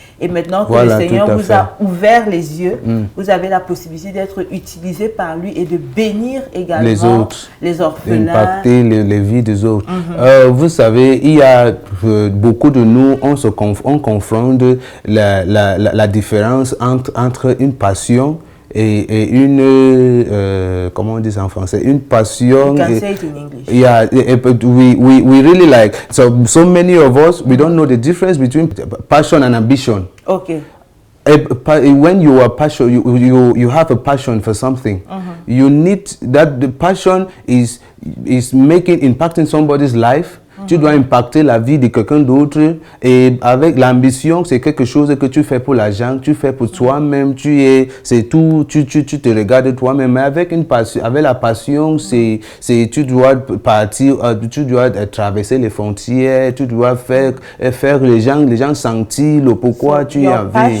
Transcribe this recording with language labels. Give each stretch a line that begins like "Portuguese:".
French: Et maintenant que le Seigneur vous a ouvert les yeux, vous avez la possibilité d'être utilisé par lui et de bénir également les orphelins. Impacter les vies des autres. Vous savez, il y a beaucoup de nous, on confronte la différence entre une passion et une comment on dit ça en français, une passion.
English: You can say it in English. Yeah, but we really like, so many of us, we don't know the difference between passion and ambition. Okay. When you are passion, you have a passion for something. You need that. The passion is impacting somebody's life.
French: Tu dois impacter la vie de quelqu'un d'autre. Et avec l'ambition, c'est quelque chose que tu fais pour l'argent, tu fais pour toi-même. C'est tout. Tu te regardes toi-même. Mais avec une passion, avec la passion, tu dois partir, tu dois traverser les frontières, tu dois faire les gens sentir le pourquoi tu es avec.